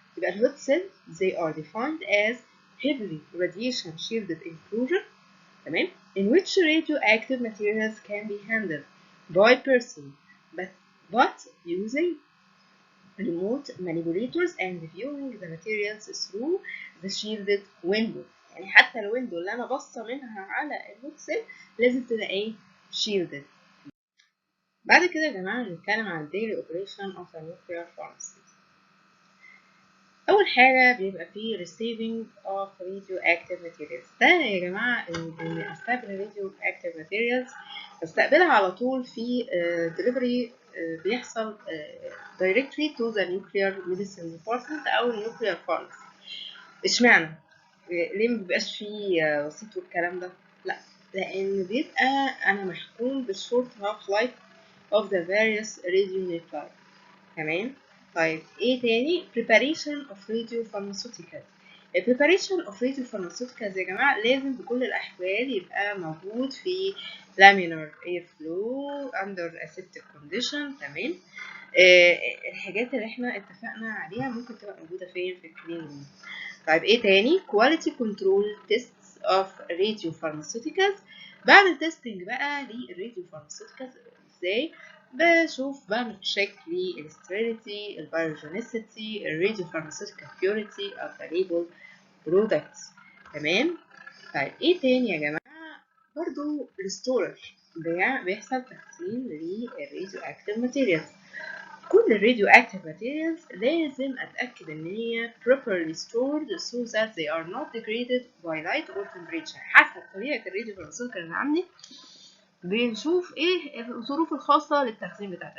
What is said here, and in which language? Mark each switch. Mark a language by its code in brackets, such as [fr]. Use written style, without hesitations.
[ar] يبقى الهوت سيل [en] they are defined as heavily radiation shielded enclosure. [ar] تمام. [en] in which radioactive materials can be handled by person but using remote manipulators and viewing the materials through the shielded window. [ar] يعني حتى الويندو اللي انا باصه منها على الهوت سيل لازم تبقى ايه؟ shielded. بعد كده يا جماعه هنتكلم عن [en] daily operation of a nuclear pharmacy. [ar] اول حاجه بيبقى فيه [en] receiving of radioactive materials. [ar] ده يا جماعه ان استقبل radioactive materials بستقبلها على طول في delivery بيحصل [en] directly to the nuclear medicine department او nuclear pharmacy. [ar] اشمعنى؟ ليه مبيبقاش فيه وسيط والكلام ده؟ لا، لان بيبقى انا محكوم بالشورت هاف لايف [en] of the various radionuclide. [ar] تمام. طيب ايه تاني؟ [en] preparation of radiopharmaceuticals. preparation of radiopharmaceuticals [ar] يا جماعة لازم بكل الأحوال يبقى موجود في [en] laminar air flow under aseptic condition. [ar] تمام. الحاجات اللي احنا اتفقنا عليها ممكن تبقى موجودة فين؟ في الكلين روم. طيب ايه تاني؟ [en] quality control tests of radiopharmaceuticals. [ar] بعمل تيستنج بقى للراديوفارماسيوتيكالز ازاي؟ بشوف بعمل تشيك للستيريليتي، البايوجينيسيتي، الراديوفارماسيوتيكال بيوريتي [en] of the labeled products. [ar] تمام. طيب ايه تاني يا جماعة؟ برضو الستورج بيحصل تخزين للراديو اكتيف ماتيريالز. كل الراديو اكتيف ماتيريالز لازم اتاكد ان هي [en] properly stored so that they are not degraded by light or temperature. [ar] حسب طبيعه الراديو فارماسيوتيكال اللي عندي بنشوف ايه الظروف الخاصه للتخزين بتاعتها.